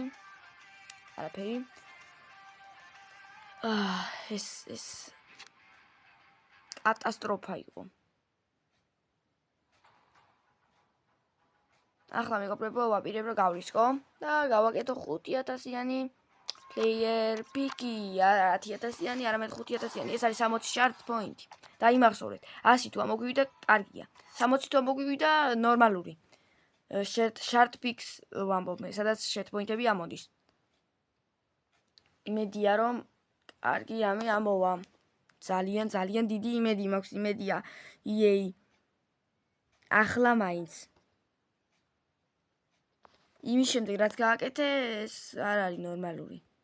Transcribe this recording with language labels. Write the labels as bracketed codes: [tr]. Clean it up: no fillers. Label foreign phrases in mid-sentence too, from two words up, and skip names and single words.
[ka] არაფერი. ეს კატასტროფა იყო. ახლა მეგობრებო, ვაპირებ რომ გავრისკო და გავაკეთო 5000-იანი [en] player pick-ი, [ka] 10000-იანი, არამედ 5000-იანი. ეს არის 60 [en] shard point. [ka] დაიმახსოვრეთ. 100 თუ ამოგვივიდა, კარგია. 60 თუ ამოგვივიდა, ნორმალური. [en] shard picks [ka] ვამბობ მე, სადაც [en] shard point-ები [ka] ამოდის. იმედია რომ კარგი ამი ამოვა. ძალიან დიდი იმედი მაქვს, იმედია EA ახლა მაინც. იმის შემდეგ რაც გააკეთე, ეს არ არის ნორმალური.